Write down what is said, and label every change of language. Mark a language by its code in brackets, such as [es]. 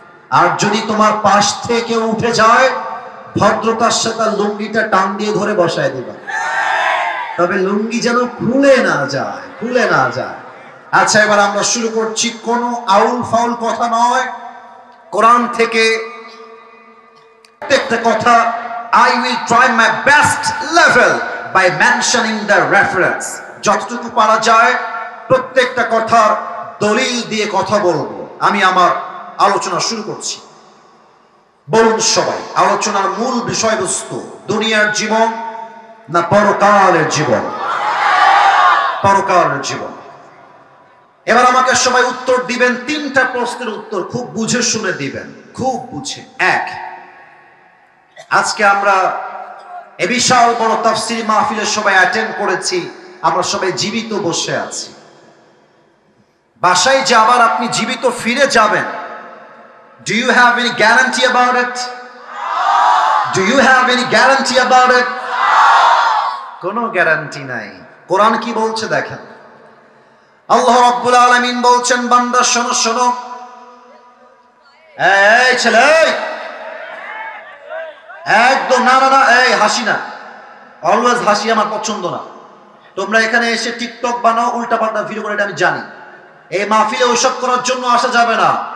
[bn] আর যদি তোমার পাশ থেকে উঠে যায়, ভদ্রতার সাথে লুঙ্গিটা টান দিয়ে ধরে বসায় দিবা। তবে লুঙ্গি যেন খুলে না যায়, খুলে না যায়। আচ্ছা, এবার আমরা শুরু করছি। কোনো আউল ফাউল কথা নয়, কোরআন থেকে প্রত্যেকটা কথা। [en] I will try my best level by mentioning the reference. [bn] যতটুকু পারা যায় প্রত্যেকটা কথার দলিল দিয়ে কথা বলবো। আমি আমার আলোচনা শুরু করছি। বলুন সবাই, আলোচনার মূল বিষয়বস্তু দুনিয়ার জীবন না পরকালের জীবন? পরকালের জীবন। এবার আমাকে সবাই উত্তর দিবেন। তিনটা প্রশ্নের উত্তর খুব বুঝে শুনে দিবেন, খুব বুঝে। এক, আজকে আমরা এ বিশাল বড় তাফসীর মাহফিলে সবাই অ্যাটেন্ড করেছি, আমরা সবাই জীবিত বসে আছি। বাসায় যে আবার আপনি জীবিত ফিরে যাবেন, [en] do you have any guarantee about it? Do you have any guarantee about it? [bn] কোনো গ্যারান্টি নাই। কোরআন কি বলছে দেখেন। আল্লাহ রাব্বুল আলামিন বলছেন, বান্দা শোনো শোনো। এই ছেলে, একদম না না না, এই হাসি না, অলওয়েজ হাসি আমার পছন্দ না। তোমরা এখানে এসে টিকটক বানাও, উল্টাপাল্টা ভিডিও করে, এটা আমি জানি। এই মাহফিলে ওইসব করার জন্য আসা যাবে না।